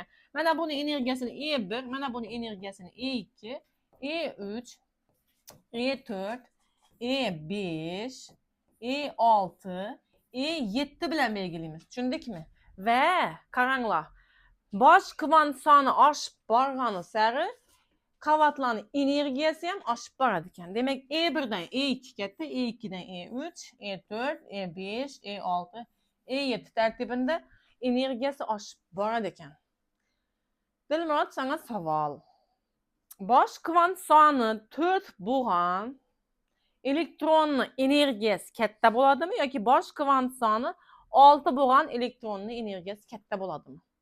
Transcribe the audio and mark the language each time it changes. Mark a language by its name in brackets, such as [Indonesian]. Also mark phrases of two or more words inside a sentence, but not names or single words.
[Uzbek] Mana buni energiyasini E1, mana buni energiyasini E2, E3, E4, E5, E6, E7 bilan belgilaymiz. Tushundikmi? Va qaranglar. Bosh kvant soni oshib borgani sari qavatlarning energiyasi ham oshib boradi ekan. Demak, E1 dan E2 katta, E2 dan E3, E4, E5, E6, E7 tartibida energiyasi oshib boradi ekan. Dilmurod, sana savol. Bosh kvant soni 4 bo'lgan elektronning energiyasi katta bo'ladimi yoki bosh kvant soni 6 bo'lgan elektronning energiyasi katta bo'ladimi?